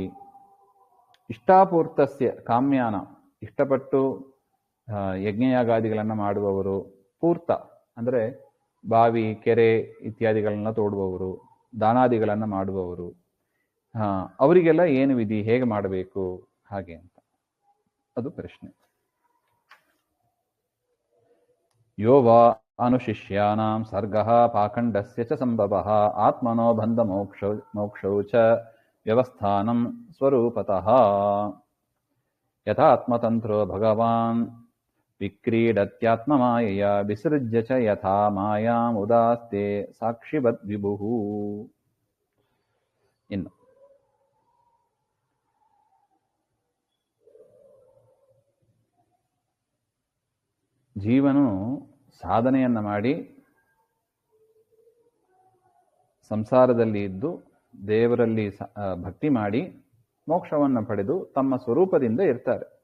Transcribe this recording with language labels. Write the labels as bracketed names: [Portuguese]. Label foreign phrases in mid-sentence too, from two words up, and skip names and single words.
[Sanskrit] ಇಷ್ಟಾಪೂರ್ತಸ್ಯ ಕಾಮ್ಯಾನ [Kannada] ಇಷ್ಟಪಟ್ಟು ಯಜ್ಞಯಾಗಾದಿಗಳನ್ನು ಮಾಡುವವರು, ಪೂರ್ತ ಅಂದರೆ ಬಾವಿ ಕೆರೆ ಇತ್ಯಾದಿಗಳನ್ನ ತೋಡುವವರು, ದಾನಾದಿಗಳನ್ನು ಮಾಡುವವರು, ಅವರಿಗೆಲ್ಲ ಏನು ವಿಧಿ, ಹೇಗೆ ಮಾಡಬೇಕು ಹಾಗೆ ಅಂತ ಅದು ಪ್ರಶ್ನೆ. [Sanskrit] ಯೋ ವಾ ಅನುಶಿಷ್ಯಾನಾಂ ಸರ್ಗಃ ಪಾಖಂಡಸ್ಯ ಚ ಸಂಭವಃ ಆತ್ಮನೋ ಬಂಧ ಮೋಕ್ಷೌ ಚ ವ್ಯವಸ್ಥಾನಂ ಸ್ವರೂಪತಃ ಯಥಾತ್ಮತಂತ್ರೋ ಭಗವಾನ್ ವಿಕ್ರೀಡತ್ಯಾತ್ಮಮಾಯೆಯ ವಿಸೃಜ್ಯ ಚ ಯಥಾ ಮಾಯಾಂ ಉದಾಸ್ತೆ ಸಾಕ್ಷಿವದ್ ವಿಭುಃ. [Kannada] ಇನ್ನು ಜೀವನು ಸಾಧನೆಯನ್ನ ಮಾಡಿ ಸಂಸಾರದಲ್ಲಿ ಇದ್ದು ದೇವರಲ್ಲಿ ಭಕ್ತಿ ಮಾಡಿ ಮೋಕ್ಷವನ್ನು ಪಡೆದು ತಮ್ಮ ಸ್ವರೂಪದಿಂದ ಇರ್ತಾರೆ.